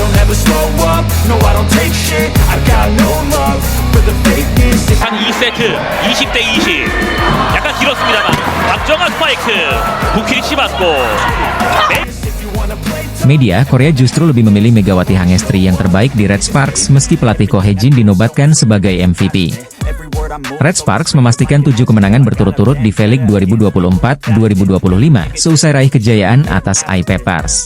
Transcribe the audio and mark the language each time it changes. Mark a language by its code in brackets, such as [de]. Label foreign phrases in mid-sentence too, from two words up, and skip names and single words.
[en] never slow up, no I don't take shit, I got no love for the fakeness. [ko] 한 2세트 20대 20 약간 길었습니다만 박정아 스파이크 부키리치 맞고 [id] Media Korea justru lebih memilih Megawati Hangestri yang terbaik di Red Sparks meski pelatih Ko Hae-jin dinobatkan sebagai MVP. Red Sparks memastikan 7 kemenangan berturut-turut di V-League 2024-2025 seusai raih kejayaan atas I-Peppers.